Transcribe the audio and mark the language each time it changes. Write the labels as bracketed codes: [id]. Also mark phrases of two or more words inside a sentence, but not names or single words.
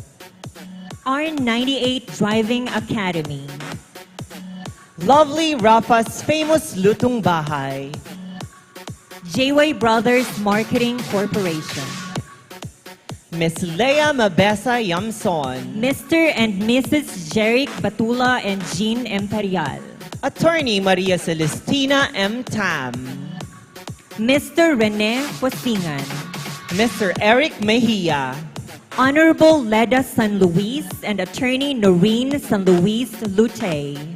[en] R98 Driving Academy. Lovely Rafa's Famous Lutong Bahay. JY Brothers Marketing Corporation. Miss Leia Mabesa Yamson. Mr. and Mrs. Jeric Batula and Jean Imperial. Attorney Maria Celestina M. Tam. Mr. Rene Posingan. Mr. Eric Mejia. Honorable Leda San Luis and Attorney Noreen San Luis Lute.